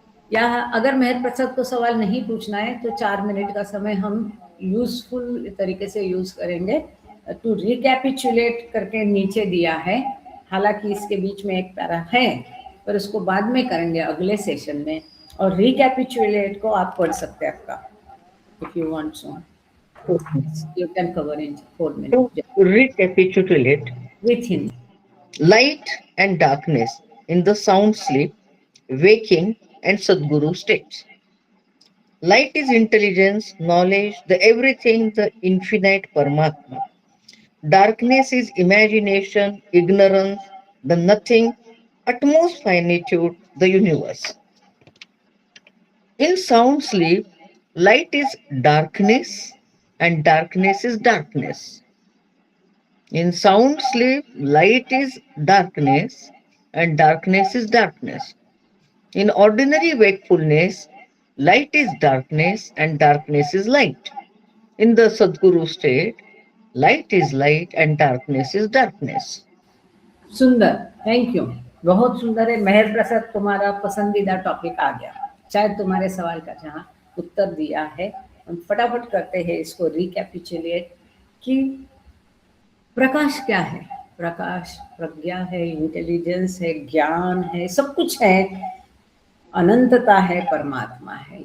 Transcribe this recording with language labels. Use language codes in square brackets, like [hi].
[hi] या अगर मेहर प्रसाद को सवाल नहीं पूछना है तो 4 मिनट का समय हम यूजफुल तरीके से यूज करेंगे। टू रिकैपिचुलेट करके नीचे दिया है, हालांकि इसके बीच में एक पैरा है, पर उसको बाद में करेंगे अगले सेशन में। और रिकैपिचुलेट को आप पढ़ सकते हैं आपका, [en] if you want so. You can cover in 4 minutes. To recapitulate, Within. light and darkness in the sound sleep, waking and Sadguru states. Light is intelligence, knowledge, the everything, the infinite Paramatma. Darkness is imagination, ignorance, the nothing, utmost finitude, the universe. In sound sleep, light is darkness and darkness is darkness. In sound sleep, light is darkness and darkness is darkness. In ordinary wakefulness, light is darkness and darkness is light. In the Sadguru state, light is light and darkness is darkness. [hi] सुंदर, thank you, बहुत सुंदर है। मेहर प्रसाद, तुम्हारा पसंदीदा topic आ गया, शायद तुम्हारे सवाल का जहाँ उत्तर दिया है। हम फटाफट करते हैं इसको रिकैपिचुलेट कि प्रकाश क्या है। प्रकाश प्रज्ञा है, इंटेलिजेंस है, ज्ञान है, सब कुछ है, अनंतता है, परमात्मा है।